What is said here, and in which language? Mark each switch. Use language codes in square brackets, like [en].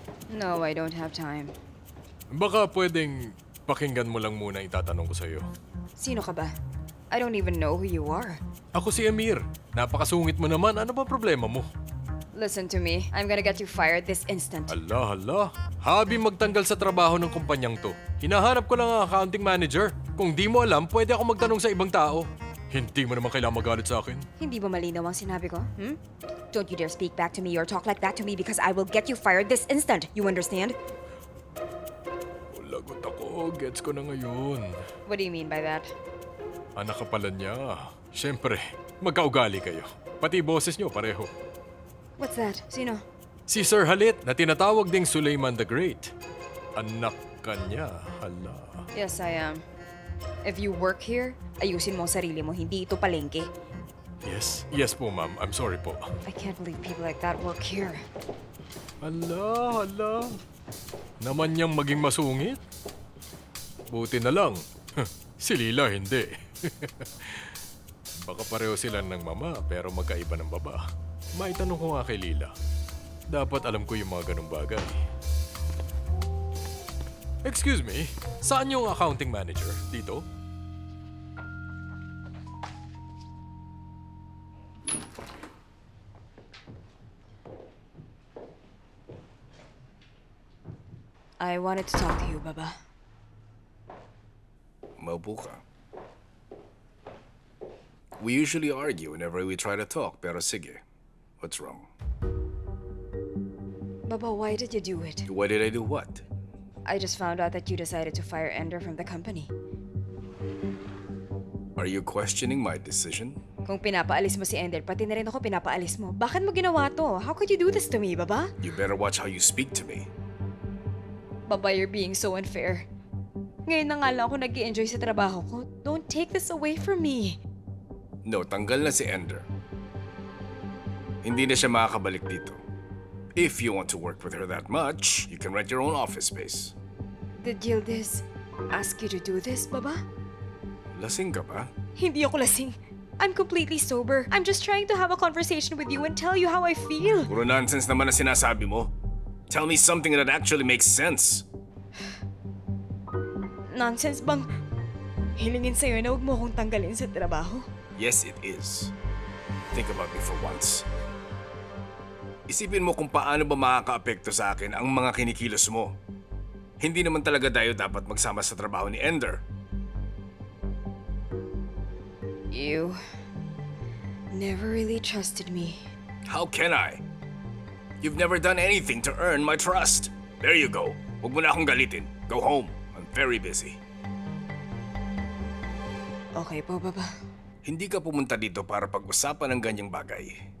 [en] No, I don't have time. [tl] Baka pwedeng pakinggan mo lang muna itatanong ko sa'yo. Sino ka ba? [en] I don't even know who you are. [tl] Ako si Amir. Napakasungit mo naman. Ano ba problema mo? [en] Listen to me. I'm gonna get you fired this instant. [tl] Hala. Habi magtanggal sa trabaho ng kumpanyang to. Hinahanap ko lang ang accounting manager. Kung di mo alam, pwede ako magtanong sa ibang tao. Hindi mo naman kailangan magalit sa akin. Hindi ba malinaw ang sinabi ko? [en] Don't you dare speak back to me or talk like that to me because I will get you fired this instant. You understand? [tl] Lagot ako. Gets ko na ngayon. [en] What do you mean by that? [tl] Anak ka pala niya. Siyempre, magkaugali kayo. Pati boses niyo pareho. [en] What's that? [tl] Sino? Si Sir Halit na tinatawag ding Suleiman the Great. Anak ka niya. Hala. [en] Yes, I am. If you work here, [tl] ayusin mo ang sarili mo. Hindi ito palengke. [en] Yes po ma'am. I'm sorry po. I can't believe people like that work here. [tl] Hala. Naman niyang maging masungit? Buti na lang. Si Lila hindi. Baka pareho sila ng mama pero magkaiba ng baba. Maitanong ko nga kay Lila. Dapat alam ko yung mga ganong bagay. [en] Excuse me, saan yung accounting manager? [tl] Dito? [en] I wanted to talk to you, Baba. [tl] Maupo ka. [en] We usually argue whenever we try to talk, [tl] pero sige. [en] What's wrong? Baba, why did you do it? Why did I do what? I just found out that you decided to fire Ender from the company. Are you questioning my decision? [tl] Kung pinapaalis mo si Ender, pati na rin ako pinapaalis mo. Bakit mo ginawa to? [en] How could you do this to me, Baba? You better watch how you speak to me. Baba, you're being so unfair. [tl] Ngayon na nga lang ako nag-i-enjoy sa trabaho ko. [en] Don't take this away from me. [tl] No, tanggal na si Ender. Hindi na siya makakabalik dito. [en] If you want to work with her that much, you can rent your own office space. Did Yildiz ask you to do this, Baba? [tl] Lasing ka ba? Hindi ako lasing. [en] I'm completely sober. I'm just trying to have a conversation with you and tell you how I feel. [tl] Puro nonsense naman na sinasabi mo. [en] Tell me something that actually makes sense. [tl] Nonsense bang hilingin sa'yo na huwag mo akong tanggalin sa trabaho? [en] Yes, it is. Think about me for once. [tl] Isipin mo kung paano ba makakaapekto sa akin ang mga kinikilos mo. Hindi naman talaga tayo dapat magsama sa trabaho ni Ender. [en] You never really trusted me. How can I? You've never done anything to earn my trust. There you go. [tl] Huwag mo na akong galitin. [en] Go home. I'm very busy. [tl] Okay po, Baba. Hindi ka pumunta dito para pag-usapan ng ganyang bagay.